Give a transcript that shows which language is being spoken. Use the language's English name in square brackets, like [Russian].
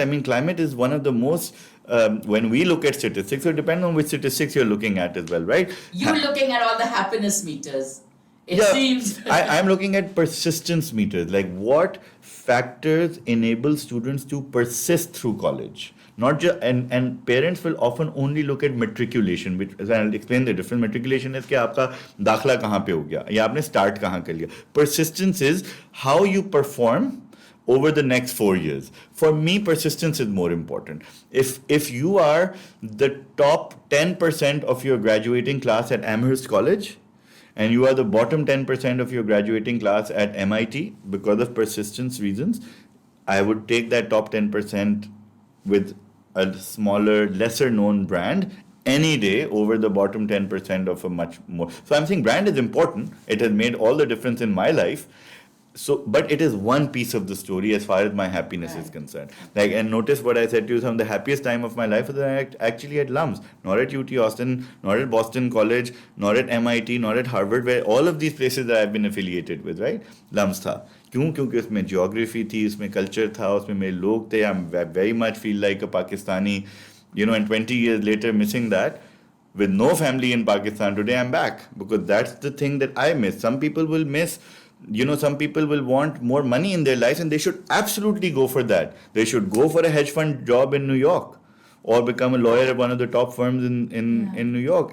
[English] I mean, climate is one of the most. When we look at statistics, so it depends on which statistics you're looking at as well, right? You're looking at all the happiness meters. It Yeah, seems. I'm looking at persistence meters, like what factors enable students to persist through college. Not just and parents will often only look at matriculation, which as I'll explain the difference. Matriculation is [Hindi] कि आपका दाखला कहाँ पे हो गया या आपने start कहाँ कर लिया. [English] Persistence is how you perform over the next 4 years. For me, persistence is more important. If you are the top 10% of your graduating class at Amherst College, and you are the bottom 10% of your graduating class at MIT because of persistence reasons, I would take that top 10% with a smaller, lesser known brand any day over the bottom 10% of a much more. So I'm saying brand is important. It has made all the difference in my life. So, but it is one piece of the story as far as my happiness is concerned. Like, and notice what I said to you, some of the happiest time of my life was actually at LUMS, not at UT Austin, not at Boston College, not at MIT, not at Harvard, where all of these places that I've been affiliated with, right? [Hindi] LUMS था. क्यों? क्योंकि उसमें geography थी, उसमें culture था, उसमें मेरे लोग थे. [English] I very much feel like a Pakistani, and 20 years later missing that. With no family in Pakistan today, I'm back because that's the thing that I miss. Some people will miss. Some people will want more money in their lives and they should absolutely go for that. They should go for a hedge fund job in New York or become a lawyer at one of the top firms in New York.